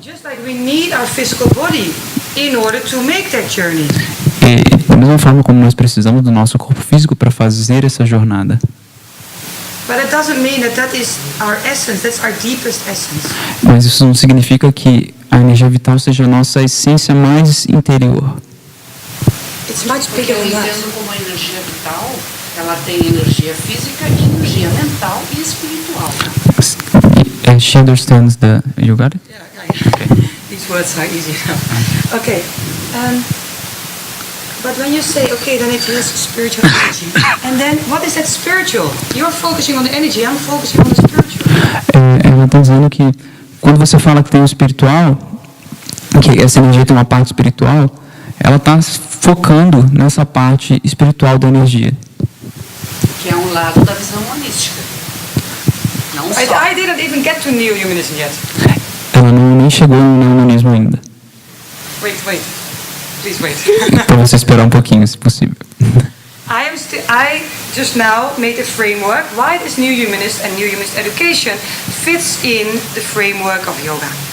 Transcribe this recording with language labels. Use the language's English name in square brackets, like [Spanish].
[English] Just like we need our physical body in order to make that journey. [Portuguese] E da mesma forma como nós precisamos do nosso corpo físico para fazer essa jornada. [English] But it doesn't mean that is our essence, that's our deepest essence. [Portuguese] Mas isso não significa que a energia vital seja a nossa essência mais interior. [English] It's much [Portuguese] Porque [English] bigger [Portuguese] eu [English] than that. [Portuguese] entendo como a energia vital, ela tem energia física, energia mental e espiritual. [English] She understands the... You got it? Yeah. These words are easy now. Okay. But when you say, okay, then it has spiritual energy. And then, what is that spiritual? You're focusing on the energy, I'm focusing on the spiritual. [Portuguese] Ela está dizendo que quando você fala que tem o espiritual, que essa energia tem uma parte espiritual, ela está focando nessa parte espiritual da energia. Que é um lado da visão monística. Não só. [English] I didn't even get to neo-humanism yet. [Portuguese] Ela nem chegou no neomonismo ainda. [English] Wait. Please wait. [Portuguese] Para você esperar um pouquinho, se possível. [English] I just now made a framework why this new humanist and new humanist education fits in the framework of yoga.